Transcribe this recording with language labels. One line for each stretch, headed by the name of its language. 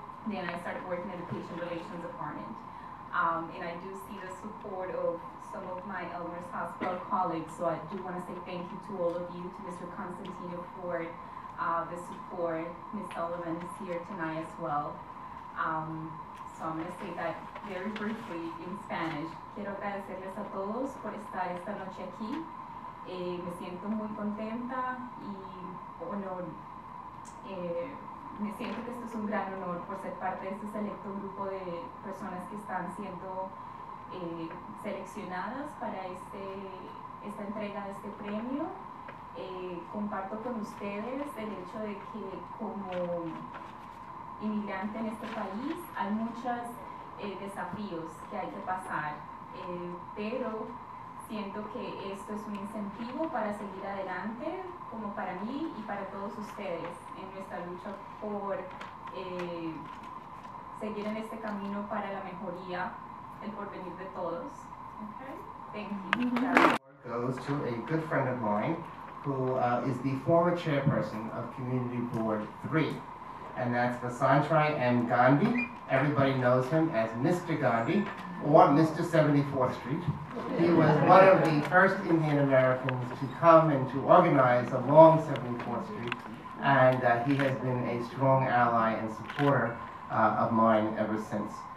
English: Then I started working in the patient relations department. And I do see the support of some of my Elmhurst Hospital colleagues, so I do want to say thank you to all of you, to Mr. Constantino for the support. Ms. Sullivan is here tonight as well. So I'm going to say that very briefly in Spanish.
Spanish: Quiero agradecerles a todos por estar esta noche aquí. Me siento muy contenta y honor. Me siento que esto es un gran honor por ser parte de este selecto grupo de personas que están siendo seleccionadas para esta entrega de este premio. Comparto con ustedes el hecho de que como inmigrante en este país hay muchos desafíos que hay que pasar, pero siento que esto es un incentivo para seguir adelante, como para mí y para todos ustedes, en nuestra lucha por seguir en este camino para la mejoría, el porvenir de todos.
English: Okay? Thank you. Goes to a good friend of mine who is the former chairperson of Community Board 3, and that's Vasantrai M. Gandhi. Everybody knows him as Mr. Gandhi, or Mr. 74th Street. He was one of the first Indian Americans to come and to organize along 74th Street, and he has been a strong ally and supporter of mine ever since.